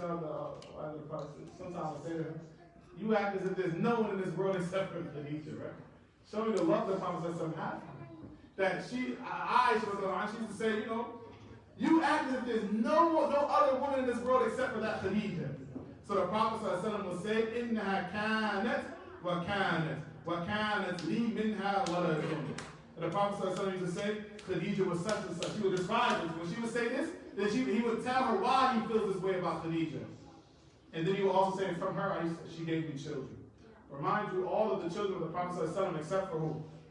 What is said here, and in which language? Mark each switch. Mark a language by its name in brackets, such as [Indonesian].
[English] He said, sometimes I would say to him, you act as if there's no one in this world except for Khadija, right? Show me the love the Prophet had. That Aisha used to say, you know, you act as if there's no other woman in this world except for that Khadija. So the Prophet would say, [Arabic] إِنَّهَا كَانَتْ وَكَانَتْ لِي مِنْهَا وَلَدٌ. [English] And the Prophet used to say, Khadija was such and such. He would describe it. When she would say this, then he would tell her why he feels this way about Khadija. And then he would also say, from her, she gave me children. Remind you, all of the children of the Prophet except for who?